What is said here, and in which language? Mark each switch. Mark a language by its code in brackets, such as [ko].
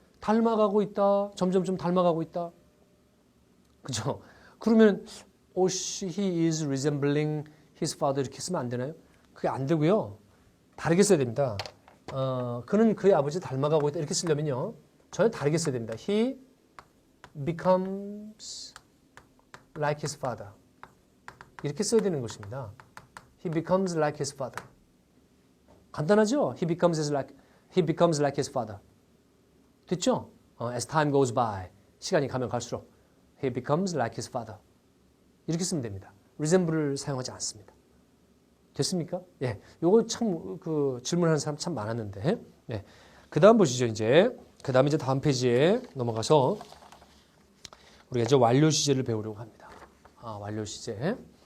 [ko] 닮아가고 있다. 점점점 닮아가고 있다. 그죠? 그러면 he is resembling his father 이렇게 쓰면 안 되나요? 그게 안 되고요. 다르게 써야 됩니다. 그는 그의 아버지 닮아가고 있다 이렇게 쓰려면요. 전혀 다르게 써야 됩니다. [en] He becomes like his father. [ko] 이렇게 써야 되는 것입니다. [en] He becomes like his father. [ko] 간단하죠? [en] He becomes like his father. 됐죠? As time goes by. 시간이 가면 갈수록 He becomes like his father. [ko] 이렇게 쓰면 됩니다. resemble를 사용하지 않습니다. 됐습니까? 예. 요거 참, 질문하는 사람 참 많았는데. 예. 그 다음 보시죠, 이제. 그 다음 이제 다음 페이지에 넘어가서 우리가 이제 완료 시제를 배우려고 합니다. 완료 시제.